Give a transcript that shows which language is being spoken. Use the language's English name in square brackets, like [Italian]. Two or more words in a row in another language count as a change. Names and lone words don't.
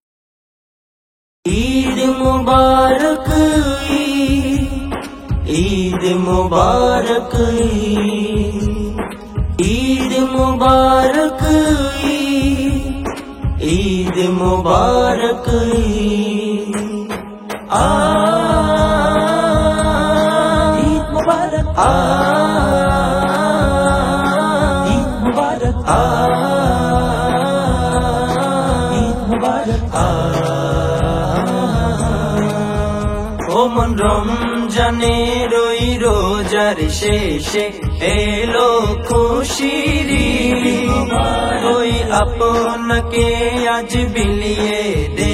[Hindi] ईद मुबारक ईद मुबारक ईद मुबारक ईद मुबारक ईद मुबारक ईद मुबारक ईद मुबारक [Bangla] ওমন রমজানের ওই রোজার শেষে এলো খুশির ওই আপনাকে আজ বিলিয়ে দে